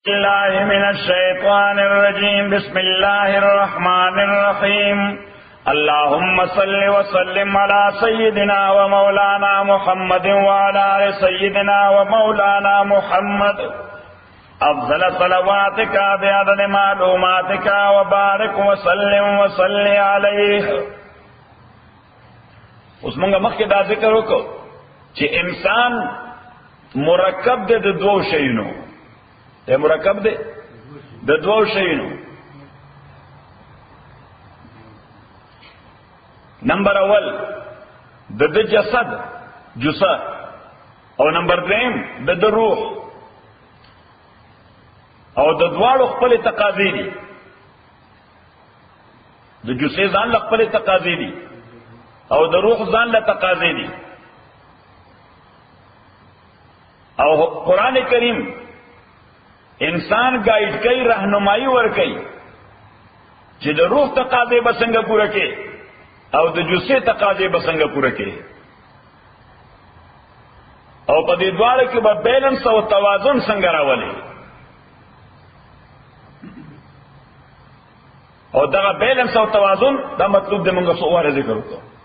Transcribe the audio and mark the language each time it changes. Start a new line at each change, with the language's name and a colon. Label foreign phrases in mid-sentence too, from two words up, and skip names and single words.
Arabic: الله من الشيطان الرجيم بسم الله الرحمن الرحيم اللهم صل وسلم على سيدنا ومولانا محمد وعلى آل سيدنا ومولانا محمد أفضل صلواتك بعدد معلوماتك وبارك وسلم وصل عليه.
Pashto: اس منگا مخی دا ذکر وکړو چې انسان مرکب دی د دوو شیونو، مرکب دی د دوو شیونو. نمبر اول د جسد جسد او نمبر دویم د روح، او د دواړو خپل تقاضې دي. د جسد ځان له خپل تقاضې دي او د روح ځان له تقاضې دي. او قرآن کریم انسان گائیڈ کئی، رہنمائی ور کئی چې د روح تقاضې به څنګه پوره کړي او د جسد تقاضې به څنګه پوره کړي، او په دې دواړو کې به بیلنس او توازن څنګه راولي. او دغه بیلنس او توازن دا مطلوب دی موږ څو واره ذکر وکړو.